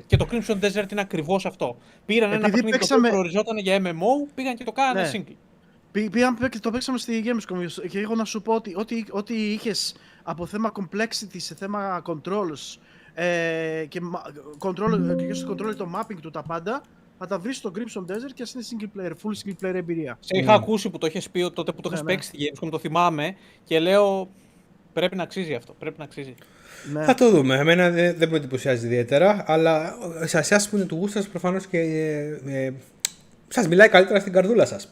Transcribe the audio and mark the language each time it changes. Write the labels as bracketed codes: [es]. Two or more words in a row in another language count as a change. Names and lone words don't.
[el] Και το Crimson Desert είναι ακριβώς αυτό. Πήραν ένα παιχνίδι που προοριζόταν για MMO, πήγαν και το κάνανε single. Πήγαν και το παίξαμε στη Gamescom και έχω να σου πω ότι ό,τι είχες από θέμα complexity σε θέμα controls και στο control το mapping του τα πάντα, θα τα βρεις στο Crimson Desert και ας είναι [en] single player, full single player [el] εμπειρία. Σε είχα ακούσει που το είχες πει τότε που το είχες παίξει στη Gamescom, το θυμάμαι και λέω πρέπει να αξίζει αυτό, πρέπει να αξίζει. Ναι. Θα το δούμε. Εμένα δεν με εντυπωσιάζει ιδιαίτερα, αλλά σε εσάς που είναι του γούστου σας προφανώς και σας μιλάει καλύτερα στην καρδούλα σας.